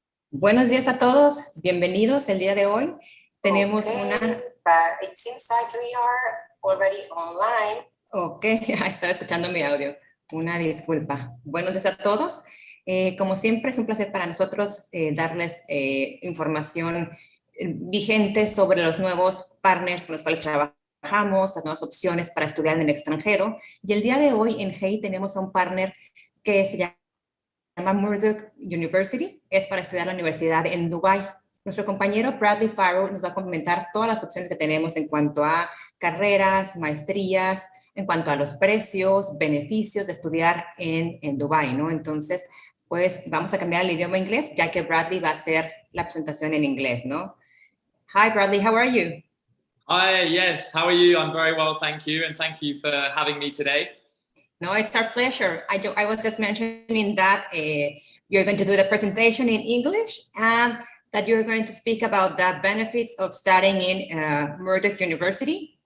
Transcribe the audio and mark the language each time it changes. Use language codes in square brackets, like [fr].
[es] Buenos días a todos, bienvenidos el día de hoy. Tenemos una... [en] But it seems like we are already online. [es] Ok, estaba escuchando mi audio. Una disculpa. Buenos días a todos. Como siempre, es un placer para nosotros darles información vigente sobre los nuevos partners con los cuales trabajamos, las nuevas opciones para estudiar en el extranjero. Y el día de hoy en GEI tenemos a un partner que se llama Murdoch University, es para estudiar la universidad en Dubái. Nuestro compañero Bradley Farrow nos va a comentar todas las opciones que tenemos en cuanto a carreras, maestrías, en cuanto a los precios, beneficios de estudiar en Dubái, ¿no? Entonces, pues vamos a cambiar el idioma inglés, ya que Bradley va a hacer la presentación en inglés, ¿no? [en] Hi, Bradley, how are you? Hi, yes, how are you? I'm very well, thank you, and thank you for having me today. No, it's our pleasure. I was just mentioning that you're going to do the presentation in English and that you're going to speak about the benefits of studying in Murdoch University.